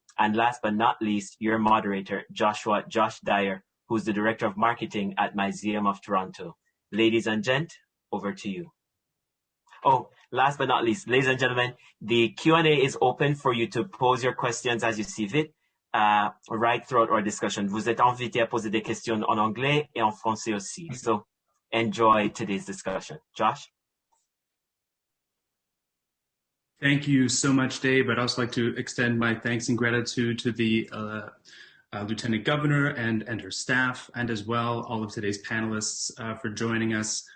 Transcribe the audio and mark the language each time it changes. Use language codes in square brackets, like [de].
[en] And last but not least, your moderator, Josh Dyer, who's the Director of Marketing at Myseum of Toronto. Ladies and gent, over to you. Oh, last but not least, ladies and gentlemen, the Q&A is open for you to pose your questions as you see fit, right throughout our discussion. [fr] Vous êtes invités à poser des questions en anglais et en français aussi. [en] So enjoy today's discussion. Josh? Thank you so much, Dave. I'd also like to extend my thanks and gratitude to the Lieutenant Governor and her staff, and as well all of today's panelists for joining us.